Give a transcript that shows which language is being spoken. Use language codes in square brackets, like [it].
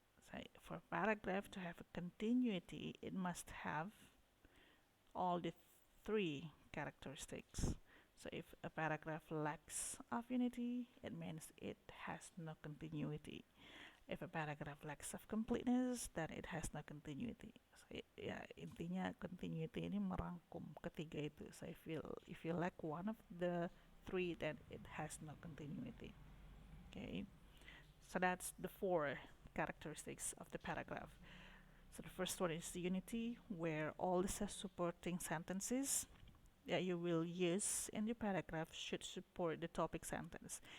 [en] So for a paragraph to have a continuity, it must have all the three characteristics. So if a paragraph lacks of unity, it means it has no continuity. If a paragraph lacks of completeness, then it has no continuity. [id] So, ya intinya continuity ini merangkum ketiga itu. [en] So if you lack one of the three, then it has no continuity. Okay, so that's the four characteristics of the paragraph. So the first one is unity, where all the supporting sentences that you will use in your paragraph should support the topic sentence.